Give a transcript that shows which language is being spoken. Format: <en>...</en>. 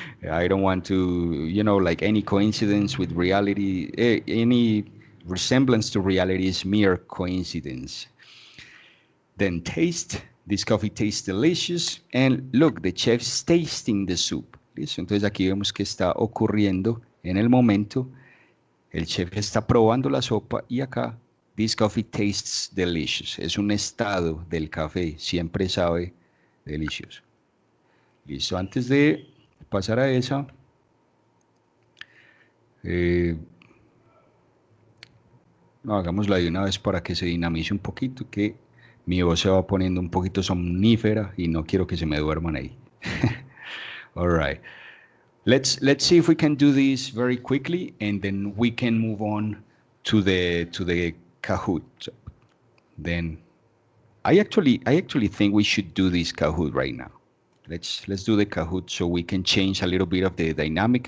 <en>I don't want to, like any coincidence with reality, any resemblance to reality is mere coincidence. Then taste. This coffee tastes delicious. And look, the chef's tasting the soup.</en> <es>¿Listo? Entonces aquí vemos que está ocurriendo en el momento. El chef está probando la sopa y acá,</es> <en>this coffee tastes delicious.</en> <es>Es un estado del café. Siempre sabe delicioso. Listo. Antes de pasar a esa, no, hagámosla de una vez para que se dinamice un poquito, que mi voz se va poniendo un poquito somnífera y no quiero que se me duerman ahí.</es> <en>All right. Let's see if we can do this very quickly, and then we can move on to the Kahoot. Then I actually think we should do this Kahoot right now. Let's do the Kahoot so we can change a little bit of the dynamic.</en>